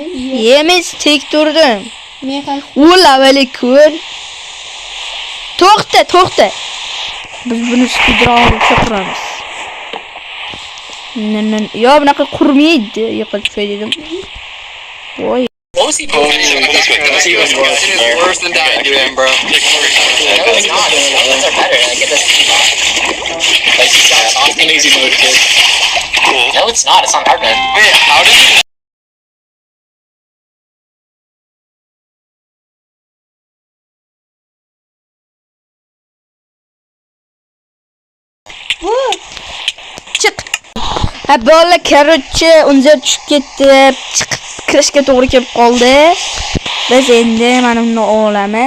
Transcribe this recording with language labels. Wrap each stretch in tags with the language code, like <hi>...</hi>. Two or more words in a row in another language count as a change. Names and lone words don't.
<uz>Yemis tek turdim. Men ham avvali ko'r. To'xta. Biz buni speedrun chiqaramiz. Yo, bunaqa qurmaydi. Yiqilib qo'y dedim. Voy.</uz> <en>What was he doing? It's worse than dying to him, bro. No, it's not. Those are better. I get this. Like, he sounds off in easy mode, kid. No, it's not. It's on hard mode. Wait, how did you...</en> <uz>Chiq. Bola karochi Unzer tushib ketdi. Chiqib kirishga to'g'ri kelib qoldi. Biz endi mana buni olamiz.</uz>